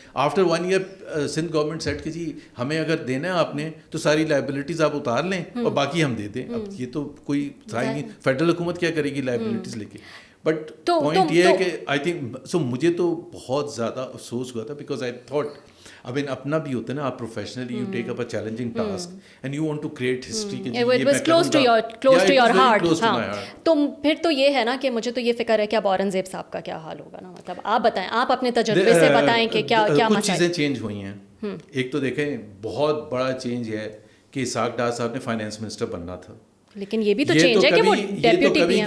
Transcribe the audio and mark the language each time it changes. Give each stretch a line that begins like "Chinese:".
English: after 1 year
Urdu: Sindh government set کہ جی ہمیں اگر دینا ہے آپ نے تو ساری لائبلٹیز آپ اتار لیں اور باقی ہم دے دیں. اب یہ تو کوئی تھا ہی نہیں, فیڈرل حکومت کیا کرے گی لائبلٹیز لے کے. بٹ پوائنٹ یہ ہے کہ
English: I think so
Urdu: مجھے تو بہت زیادہ افسوس ہوا تھا,
English: because I thought
Urdu: اب ان اپنا بھی ہوتا ہے نا, آپ professionally
English: You take up a challenging task and you want to create history کہ It was close to your heart.
Urdu: ہاں, تو پھر تو یہ ہے نا کہ مجھے تو یہ فکر ہے کہ اب اورنگزیب صاحب کا کیا حال ہوگا نا, مطلب آپ بتائیں, آپ اپنے تجربے سے بتائیں کہ کیا کچھ مسائل. چیزیں چینج ہوئی ہیں. ایک تو دیکھیں بہت بڑا چینج ہے کہ اسحاق ڈار صاحب نے فائنانس منسٹر بننا تھا, لیکن یہ بھی تو چینج ہے کہ وہ ڈیپیوٹی پی ایم